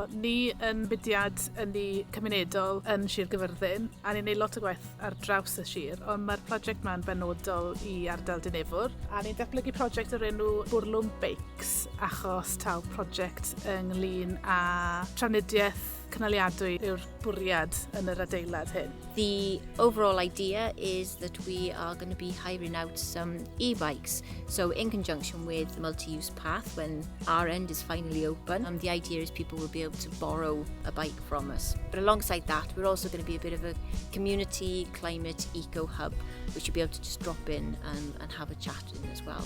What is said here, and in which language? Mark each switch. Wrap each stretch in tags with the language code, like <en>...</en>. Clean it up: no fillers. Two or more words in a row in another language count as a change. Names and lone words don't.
<cy>Ni yn mudiad ynni cymunedol yn Sir Gyfyrddin, a ni'n neud lot o gwaith ar draws y sir, ond mae'r prosiect yma'n benodol i ardal Dinefwr. A ni'n datblygu prosiect o'r enw Bwrlwm Beics, achos taw prosiect ynglyn â trafnidiaeth gynaliadwy yw'r bwriad yn yr adeilad hyn.</cy> <en>The overall idea is that we are going to be hiring out some e-bikes. So in conjunction with the multi-use path, when our end is finally open, the idea is people will be able to borrow a bike from us. But alongside that, we're also going to be a bit of a community climate eco hub, which you'll be able to just drop in and have a chat in as well.</en>